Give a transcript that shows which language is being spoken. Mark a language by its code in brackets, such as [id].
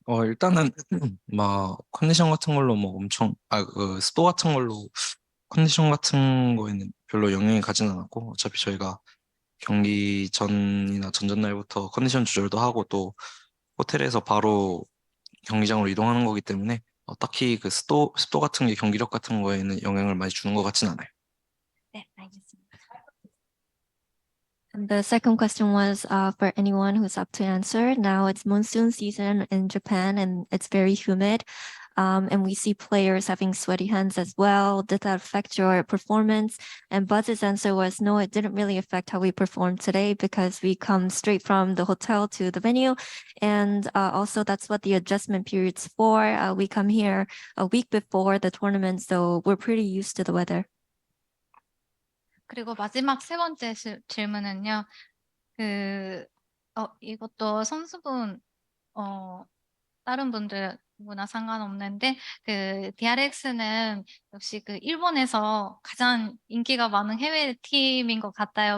[ko] 일단은 막 컨디션 같은 걸로 뭐 엄청 그 습도 같은 걸로 컨디션 같은 거에는 별로 영향이 가진 않았고 어차피 저희가 경기 전이나 전전날부터 컨디션 조절도 하고 또 호텔에서 바로 경기장으로 이동하는 거기 때문에 딱히 그 습도 같은 게 경기력 같은 거에는 영향을 많이 주는 것 같진 않아요. 네, 알겠습니다. [en] And the second question was for anyone who's up to answer. Now it's monsoon season in Japan and it's very humid. And we see players having sweaty hands as well. Did that affect your performance? And Buzz's answer was no, it didn't really affect how we performed today because we come straight from the hotel to the venue. And also that's what the adjustment period's for. We come here a week before the tournament, so we're pretty used to the weather. [ko] 그리고 마지막 세 번째 질문은요. 이것도 선수분 다른 분들 누구나 상관없는데 그 DRX는 역시 그 일본에서 가장 인기가 많은 해외 팀인 것 같아요.